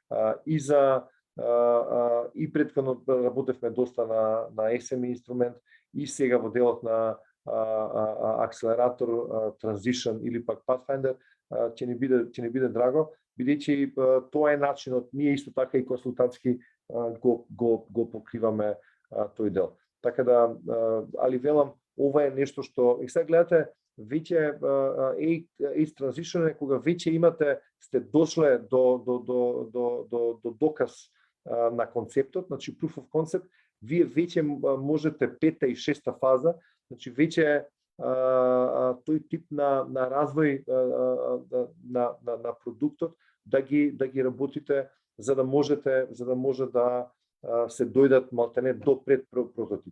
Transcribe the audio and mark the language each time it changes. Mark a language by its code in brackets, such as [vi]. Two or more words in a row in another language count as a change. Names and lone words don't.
[mk] и претходно работевме доста на SME инструмент и сега во делот на акселератор, Transition или пак Pathfinder, ќе ни биде драго, бидејќи тоа е начинот, ние исто така и консултантски го покриваме тој дел. Така да, али велам, ова е нешто што, и сега гледате, веќе AIDS Transition е кога веќе сте дошле до доказ на концептот, значи [en] proof of concept, [mk] вие веќе можете 5-та и 6-та фаза, значи веќе тој тип на развој на продуктот да ги работите за да може да се дојдат малтене до пред прототип.